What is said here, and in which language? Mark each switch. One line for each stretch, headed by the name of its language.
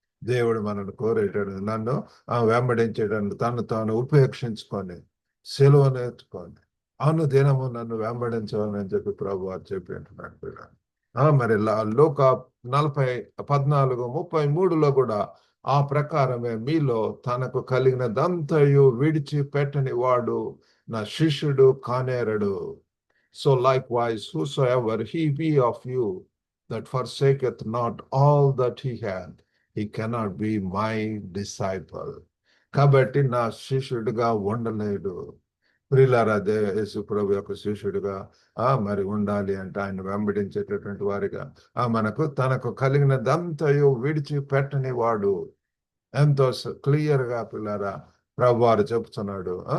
Telugu: దేవుడు మనల్ని కోరేటాడు, నన్ను వెంబడించేటందుకు తను తాను ఉపేక్షించుకొని సెలవు నేర్చుకొని అనుదినము నన్ను వెంబడించాలని చెప్పి ప్రభు వారు చెప్పి అంటున్నాడు పిల్లలు. మరి లోక 14:33 కూడా ఆ ప్రకారమే మీలో తనకు కలిగినదంతయు విడిచిపెట్టని వాడు నా శిష్యుడు కానేరడు.
English: So likewise, whosoever he be of you that forsaketh not all that he had, he cannot be my disciple.
Telugu: కాబట్టి నా శిష్యుడిగా ఉండలేడు. ప్రియులారా, యేసు ప్రభు యొక్క శిష్యుడిగా మరి ఉండాలి అంటే ఆయన వెంబడించేటటువంటి వారిగా మనకు తనకు కలిగినదంతయు విడిచిపెట్టని వాడు. ఎంతో క్లియర్ గా పిల్లారా ప్రభు వారు చెప్తున్నాడు.